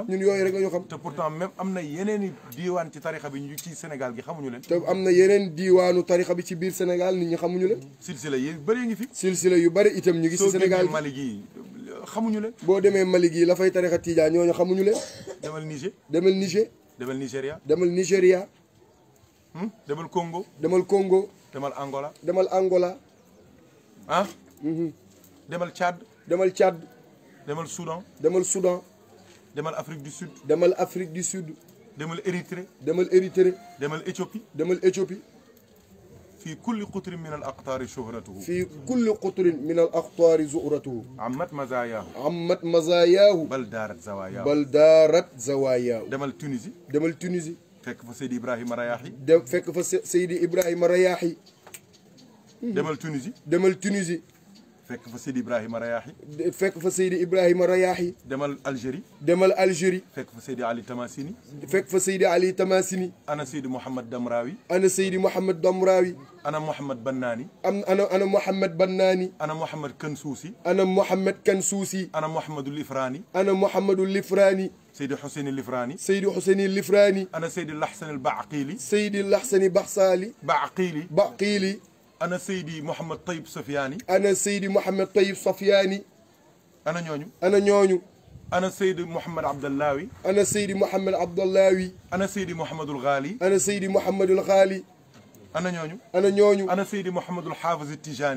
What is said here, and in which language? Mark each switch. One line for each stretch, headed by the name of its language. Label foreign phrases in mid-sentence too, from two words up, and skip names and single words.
Wolof: ñun yooyu rek la ñu xam te
French: pourtant même
Wolof: am na yeneen i diiwaan ci tarixa bi ñu ci Sénégal gi xamuñu leen te am na yeneen diiwaanu tarixa bi ci biir Sénégal nit ñi xamuñu leen silsila yi bëri ngi fi silsila yu bari itam ñu ngi ci soo Sénégal génnee Mali gi xamuñu leen boo demee Mali gii la fay tarixa Tijaan ñooñu xamuñu leen demal Niger demal Niger demal Nigéria demal Nigéria demal Congo demal Congo demal Angola demal Angola ah demal Tchad demal Tchad demal Soudan demal Soudan demal Afrique du Sud demal Afrique du Sud demal Érythrée demal Érythrée demal Éthiopie demal Éthiopie
Arabic: في كل قطر من الأقطار شهرته في كل قطر من الأقطار زؤرته عمت مزاياه عمت مزاياه بل دارت زواياه بل دارت زواياه
Wolof: demal Tunisie demal Tunisie fekk fa Seydi Ibrahima Rayahi dem fekk fa Seydi Ibrahima Rayahi demal Tunisie demal Tunisie fekk fa Seydi Ibrahima Rayahi fekk fa Seydi Ibrahima Rayahi demal Algérie demal Algérie fekk fa Seydi Ali Tamasini fekk fa Seydi Ali Tamasini ana Seydi Mouhamad Damrawi ana Seydi Mouhamad Damrawi ana Mouhamad Bannani ana Mouhamad Bannani ana Mouhamad Kansuusi ana Mouhamad Kansuusi ana Mouhamadul Ifrani ana Mouhamadul Lifrani Seydi Hussein Lifrani Seydi Hussein Lifrani ana Seydi Lahsan al-Baqili Seydi Lahsani Baxsaali Baqili ana Seydi Mouhamad Tayyib Sofiani ana Seydi Mouhamad Tayyib Sofiani ana ñooñu ana ñooñu ana Seydi Mouhamad Abdallawi ana Seydi Mouhamad Abdallawi ana Seydi Mouhamadul Ghali ana Seydi Mouhamadul Ghali ana ñooñu ana ñooñu ana Seydi Mouhamadul Hafiz Tijani